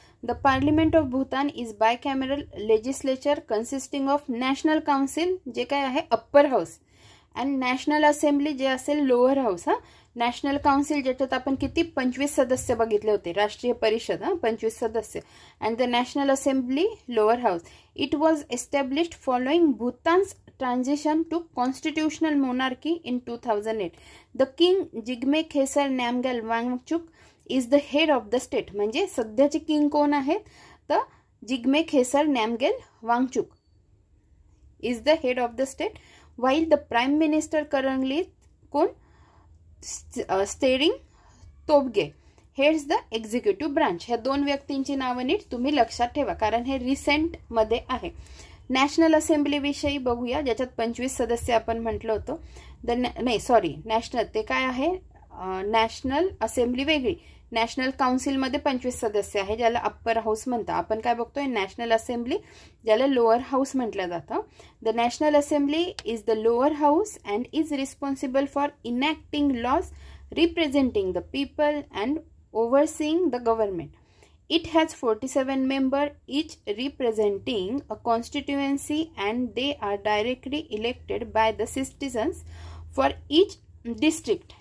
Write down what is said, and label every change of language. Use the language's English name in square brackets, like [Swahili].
[English] the parliament of Bhutan is bicameral legislature consisting of national council, [Marathi] जे काय आहे [English] upper house, and national assembly [Marathi] जे असेल [English] Lower house. [Marathi] हा, नॅशनल काउन्सिल ज्याच्यात आपण किती 25 सदस्य बघितले होते, राष्ट्रीय परिषद 25 सदस्य, [English] And the national assembly lower house. It was established following Bhutan's transition to constitutional monarchy in 2008. The king Jigme Khesar Namgyel Wangchuck is the head of the state. [Marathi] म्हणजे सध्याचे किंग कोण आहेत तर [English] Jigme Khesar Namgyel Wangchuck is the head of the state, while the prime minister currently [Marathi] कोण [English] Tshering Tobgay heads the executive branch. [Marathi] ह्या 2 व्यक्तींची नावं नीट तुम्ही लक्षात ठेवा, कारण हे रिसेंट मध्ये आहे. नॅशनल असेंब्ली विषयी बघूया, ज्याच्यात 25 सदस्य आपण म्हटलं होतं. नॅशनल ते काय आहे, नॅशनल असेंब्ली वेगळी, नॅशनल काउन्सिलमध्ये 25 सदस्य आहे, ज्याला अप्पर हाऊस म्हणतात. आपण काय बघतोय, नॅशनल असेंब्ली, ज्याला लोअर हाऊस म्हटलं जातं. [English] The national assembly is the lower house and is responsible for enacting laws representing the people and overseeing the government. It has 47 members, each representing a constituency, and they are directly elected by the citizens for each district.